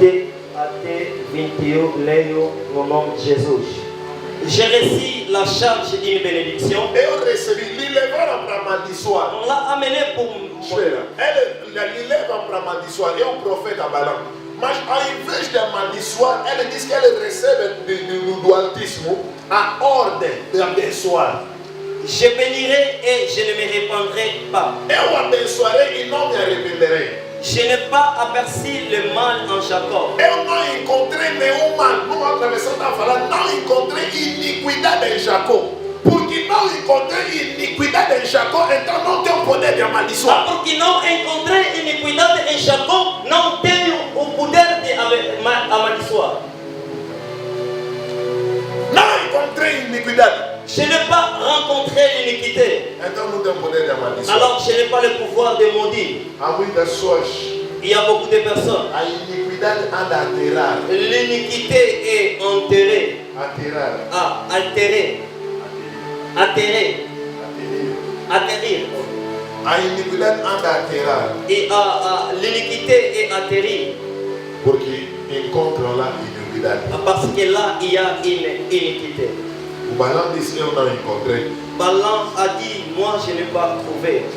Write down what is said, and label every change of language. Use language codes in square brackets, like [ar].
[pt] 20 até 21, leio no nome de Jesus. [fr] J'ai reçu la charge d'une bénédiction. [pt] Eu recebi, lhe levaram para amaldiçoar. [fr] On l'a amené pour... [pt] Espera, ele lhe leva para amaldiçoar. É o profeta Balaão. Mas ao invés de amaldiçoar, ele diz que ele recebe do Altíssimo a ordem de abençoar. [fr] Je bénirai et je ne me répandrai pas. [pt] Eu abençoarei e não me arrependerei. [fr] Je n'ai pas aperçu le mal en Jacob. [pt] Eu não encontrei nenhum mal. Numa outra versão está falando, não encontrei iniquidade em Jacó. Porque não encontrei iniquidade em Jacó, então não tenho poder de amaldiçoar. Porque não encontrei iniquidade em Jacob, não tenho o poder de amaldiçoar. Não encontrei iniquidade. [fr] Je n'ai pas rencontré l'iniquité. [pt] Então não tenho poder de amaldiçoar. [fr] Alors je n'ai pas le pouvoir de maudire. [pt] Há muitas pessoas. [fr] Il y a beaucoup de personnes. [pt] A iniquidade anda a alterar. [fr] L'iniquité est enterrée. [pt] Alterar. [fr] Ah, altérée. Atterrir. Atterrir. [pt] A iniquidade anda a alterar. [fr] Et l'iniquité est atterrie. [pt] Porque encontram lá iniquidade. [fr] Parce que là, il y a une iniquité. [pt] O Balaão disse, eu não encontrei. [fr] Balaam a dit, moi je n'ai pas trouvé.